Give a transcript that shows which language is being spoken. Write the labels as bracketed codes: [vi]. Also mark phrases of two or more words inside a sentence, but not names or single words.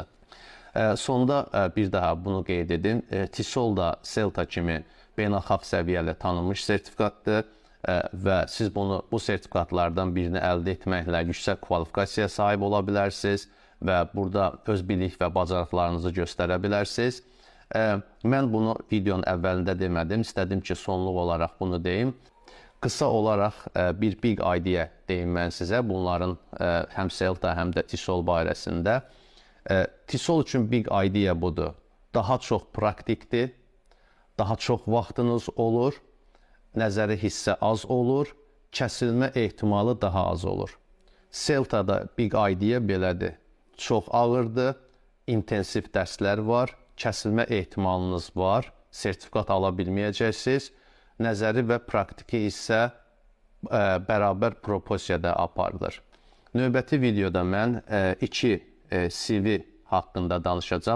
[az] Sonda bir daha bunu qeyd edim, TESOL da CELTA kimi beynəlxalq səviyyəli tanınmış sertifikatdır və siz bu sertifikatlardan birini əldə etməklə yüksək kvalifikasiyaya sahib ola bilərsiniz və burada öz bilik və bacarıqlarınızı göstərə bilərsiniz. Mən bunu videonun əvvəlində demədim, istədim ki, sonluq olaraq bunu deyim. Qısa olaraq bir [en] big idea [az] deyim mən sizə, bunların həm CELTA, həm də TESOL barəsində. TESOL üçün [en] big idea [az] budur. Daha çox praktikdir, daha çox vaxtınız olur, nəzəri hissə az olur, kəsilmə ehtimalı daha az olur. CELTA-da [en] big idea [az] belədir. Çox ağırdır, intensiv dərslər var, kəsilmə ehtimalınız var, sertifikat ala bilməyəcəksiniz. Nəzəri və praktiki hissə bərabər proporsiyada aparılır. Növbəti videoda mən iki CV haqqında danışacağım.